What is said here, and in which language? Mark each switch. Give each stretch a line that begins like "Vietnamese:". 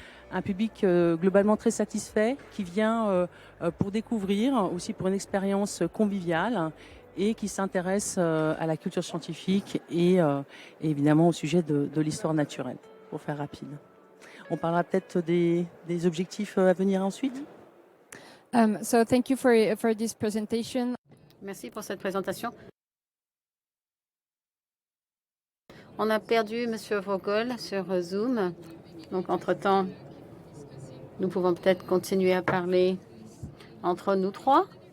French: Un public globalement très satisfait, qui vient pour découvrir, aussi pour une expérience conviviale, et qui s'intéresse à la culture scientifique et évidemment au sujet de l'histoire naturelle, pour faire rapide. On parlera peut-être des objectifs à venir ensuite.
English: So thank you for this presentation.
French: Merci pour cette présentation. On a perdu Monsieur Vogel sur Zoom. Donc, entre-temps, nous pouvons peut-être continuer à parler entre nous trois.